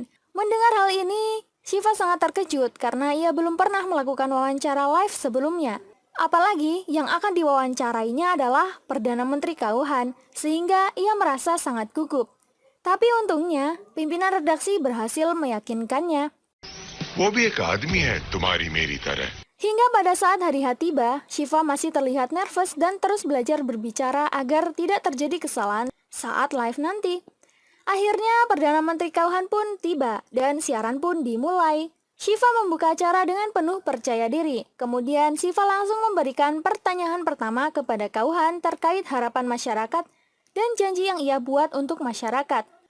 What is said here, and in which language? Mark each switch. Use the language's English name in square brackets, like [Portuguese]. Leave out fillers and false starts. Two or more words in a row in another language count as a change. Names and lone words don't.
[Indonesian] Mendengar hal ini, Shiva sangat terkejut karena ia belum pernah melakukan wawancara live sebelumnya. Apalagi yang akan diwawancarainya adalah Perdana Menteri Kauhan, sehingga ia merasa sangat gugup. Tapi untungnya, pimpinan redaksi berhasil meyakinkannya. [Hindi] वो भी एक आदमी है तुम्हारी मेरी तरह. [Indonesian] Hingga pada saat hari H tiba, Shiva masih terlihat nervous dan terus belajar berbicara agar tidak terjadi kesalahan saat live nanti. Akhirnya Perdana Menteri Kauhan pun tiba dan siaran pun dimulai. Shiva membuka acara dengan penuh percaya diri. Kemudian Shiva langsung memberikan pertanyaan pertama kepada Kauhan terkait harapan masyarakat dan janji yang ia buat untuk masyarakat.